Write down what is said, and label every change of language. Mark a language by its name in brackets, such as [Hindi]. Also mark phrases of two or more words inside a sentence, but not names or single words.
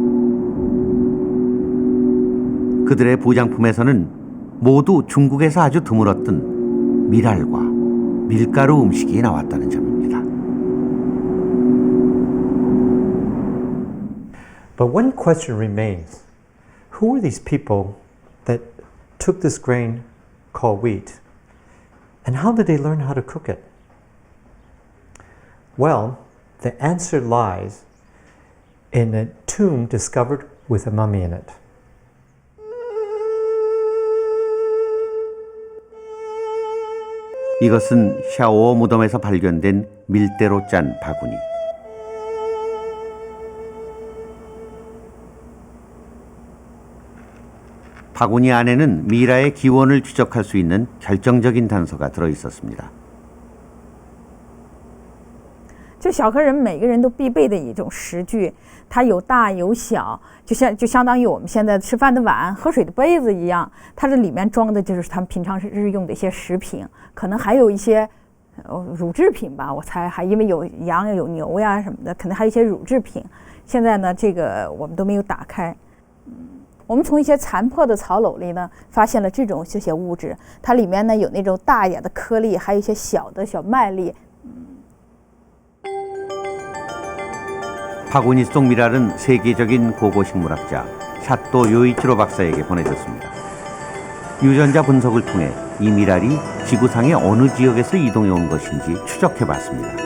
[Korean] 그들의 부장품에서는 모두 중국에서 아주 드물었던 미랄과 밀가루 음식이 나왔다는 점입니다. [English] But one question remains. Who were these people that took this grain called wheat? And how did they learn how to cook it? Well, the answer lies in a tomb discovered with a mummy in it. [Korean] 이것은 샤오 무덤에서 발견된 밀대로 짠 바구니. 바구니 안에는 미라의 기원을 추적할 수 있는 결정적인 단서가 들어 있었습니다. [Chinese] 就小河人每个人都必备的一种食具，它有大有小，就相当于我们现在吃饭的碗、喝水的杯子一样。它这里面装的就是他们平常日用的一些食品，可能还有一些乳制品吧，我猜还因为有羊有牛呀什么的，可能还有一些乳制品。现在呢，这个我们都没有打开。我们从一些残破的草篓里呢，发现了这些物质，它里面呢有那种大一点的颗粒，还有一些小的小麦粒。 [Korean] 바구니 속 미랄은 세계적인 고고식물학자 샤또 요이치로 박사에게 보내졌습니다. 유전자 분석을 통해 이 미랄이 지구상의 어느 지역에서 이동해 온 것인지 추적해 봤습니다.